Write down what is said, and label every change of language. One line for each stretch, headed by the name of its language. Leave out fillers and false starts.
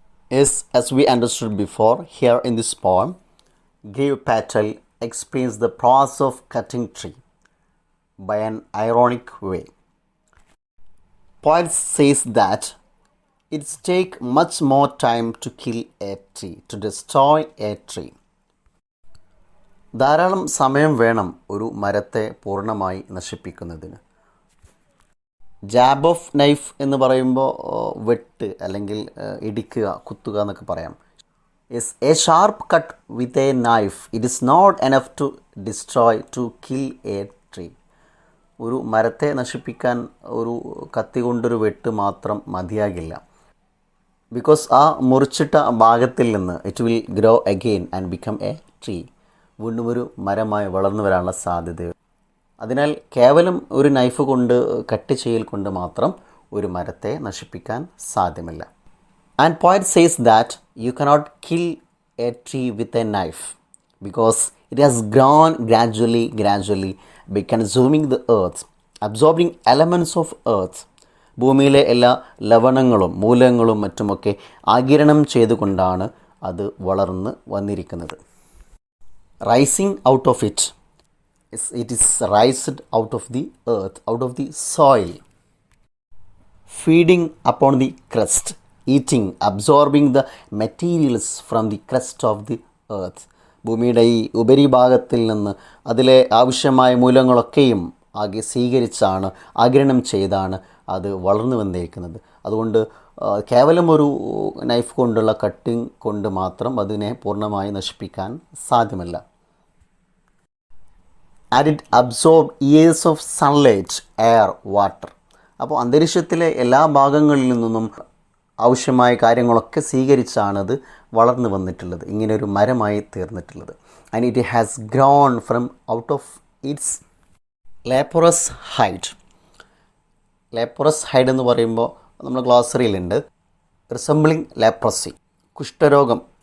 English: Yes, as we understood before, here in this poem, Gev Patel explains the process of cutting tree by an ironic way. Poet says that it takes much more time to kill a tree, to destroy a tree.
Malayalam: ധാരാളം സമയം വേണം ഒരു മരത്തെ പൂർണ്ണമായി നശിപ്പിക്കുന്നതിന്.
English: jab of knife
Malayalam: എന്ന് പറയുമ്പോൾ വെട്ട് അല്ലെങ്കിൽ ഇടിക്കുക, കുത്തുക എന്നൊക്കെ പറയാം.
English: Yes, a sharp cut with a knife, it is not enough to destroy, to kill a tree.
Malayalam: ഒരു മരത്തെ നശിപ്പിക്കാൻ ഒരു കത്തി കൊണ്ടൊരു വെട്ട് മാത്രം മതിയാകില്ല.
English: because
Malayalam: ആ മുറിച്ചിട്ട ഭാഗത്തിൽ നിന്ന്
English: It will grow again and become a tree.
Malayalam: വീണ്ടും ഒരു മരമായി വളർന്നു വരാനുള്ള സാധ്യത. അതിനാൽ കേവലം ഒരു നൈഫ് കൊണ്ട് കട്ട് ചെയ്യൽ കൊണ്ട് മാത്രം ഒരു മരത്തെ നശിപ്പിക്കാൻ സാധ്യമല്ല.
English: And poet says that you cannot kill a tree with a knife because it has grown gradually by consuming the earth, absorbing elements of earth.
Malayalam: ഭൂമിയിലെ എല്ലാ ലവണങ്ങളും മൂലകങ്ങളും മറ്റുമൊക്കെ ആഗിരണം ചെയ്തുകൊണ്ടാണ് അത് വളർന്ന് വന്നിരിക്കുന്നത്.
English: Rising out of it. It is raised out of the earth, out of the soil. Feeding upon the crust. Eating, absorbing the materials from the crust of the earth.
Malayalam: ഭൂമിയുടെ ഈ ഉപരിഭാഗത്തിൽ നിന്ന് അതിലെ ആവശ്യമായ മൂലങ്ങളൊക്കെയും ആകെ സ്വീകരിച്ചാണ്, ആഗിരണം ചെയ്താണ് അത് വളർന്നു വന്നിരിക്കുന്നത്. അതുകൊണ്ട് കേവലം ഒരു നൈഫ് കൊണ്ടുള്ള കട്ടിങ് കൊണ്ട് മാത്രം അതിനെ പൂർണ്ണമായി നശിപ്പിക്കാൻ സാധ്യമല്ല.
English: And it absorbed years of sunlight, air, water.
Malayalam: അപ്പോൾ അന്തരീക്ഷത്തിലെ എല്ലാ ഭാഗങ്ങളിൽ നിന്നും ആവശ്യമായ കാര്യങ്ങളൊക്കെ സ്വീകരിച്ചാണത് വളർന്നു വന്നിട്ടുള്ളത്, ഇങ്ങനെയൊരു മരമായി തീർന്നിട്ടുള്ളത്.
English: And it has grown from out of its leprous hide.
Malayalam: ലേപ്പറസ് hide എന്ന് പറയുമ്പോൾ നമ്മൾ ഗ്ലോസറിയിലുണ്ട്
English: resembling leprosy,
Malayalam: കുഷ്ഠരോഗം.